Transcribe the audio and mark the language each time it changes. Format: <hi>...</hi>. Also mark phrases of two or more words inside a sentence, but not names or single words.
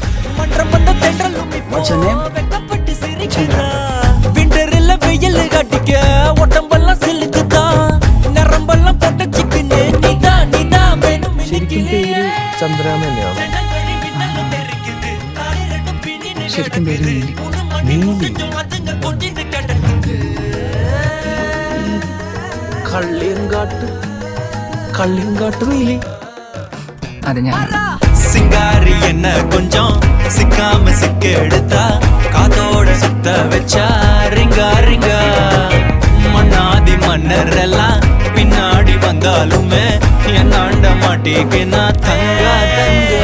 <ml>ശരിക്കും പേര് ചന്ദ്രാമ തന്നെയാണോ? ശരിക്കും പേര് നീലി. കള്ളിയങ്കാട്ട് നീലി. അത് ഞാൻ</ml> <ta>சிங்காரி என்ன கொஞ்சம் சிக்காம சிக்க எடுத்தா காதோட சுத்த வச்சா ரிங்கா ரிங்கா. மண்ணாதி மன்னர் எல்லாம் பின்னாடி வந்தாலுமே என்னாண்ட மாட்டேன்னா தங்கா தங்கா.</ta>